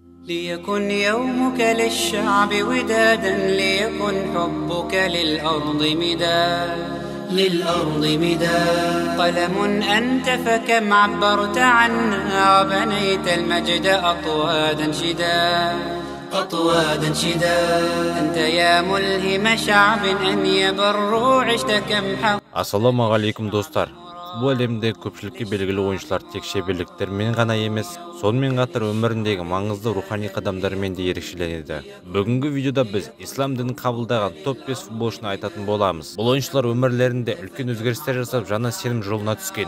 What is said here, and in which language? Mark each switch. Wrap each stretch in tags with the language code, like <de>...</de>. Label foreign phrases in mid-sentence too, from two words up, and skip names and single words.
<ar>ليكن يومك للشعب ودادا، ليكن حبك للأرض مداد. قلم أنت فكم عبرت عنا، وبنيت المجد أطوادا شداد. أنت يا ملهم شعب أن يبروا، عشت كم حق. السلام عليكم достар.</ar> <kk>Футбол әлемінде көпшілікке белгілі ойыншылар тек шеберліктермен ғана емес, сонымен қатар өміріндегі маңызды рухани қадамдарымен де ерекшеленеді. Бүгінгі видеода біз ислам дінін қабылдаған топ 5 футболшыны айтатын боламыз. Бұл ойыншылар өмірлерінде үлкен өзгерістер жасап, жаңа сенім жолына түскен.</kk>